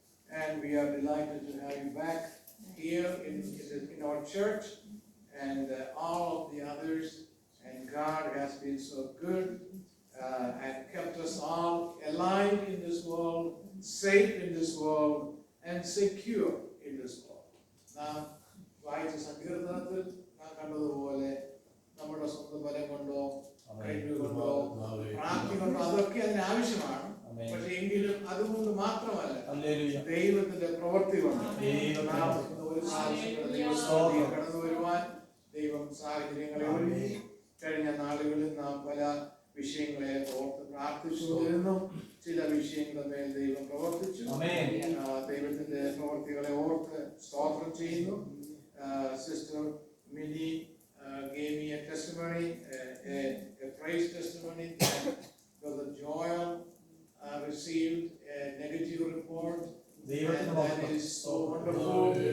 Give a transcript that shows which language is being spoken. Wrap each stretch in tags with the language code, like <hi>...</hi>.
<en>And we are delighted to have you back here in our church, and all of the others. And God has been so good and kept us all alive in this world, safe in this world, and secure in this world.</en> <ml>Now, വായിച്ച സങ്കീർത്തനത്തിൽ നാം കണ്ടതുപോലെ നമ്മുടെ സ്വന്തം ബലം കൊണ്ടോ കഴിവുകൊണ്ടോ പ്രാപ്തി കൊണ്ടോ അതൊക്കെ അതിന് ആവശ്യമാണ്. പക്ഷെ എങ്കിലും അതുകൊണ്ട് മാത്രമല്ല, ദൈവത്തിന്റെ പ്രവൃത്തി കൊണ്ട് നാം ഒരു പ്രാവശ്യം കടന്നു വരുവാൻ ദൈവം സാഹചര്യങ്ങളെ ഒരുക്കി. കഴിഞ്ഞ നാളുകളിൽ നാം പല വിഷയങ്ങളെ ഓർത്ത് പ്രാർത്ഥിച്ചുകൊണ്ടിരുന്നു. ചില വിഷയങ്ങളുടെ മേൽ ദൈവം പ്രവർത്തിച്ചു. ദൈവത്തിന്റെ പ്രവൃത്തികളെ ഓർത്ത് സ്തോത്രം ചെയ്യുന്നു.</ml> <en>Sister Minnie gave me a testimony, a praise testimony that Brother Joel received a negative report, and that is so wonderful.</en>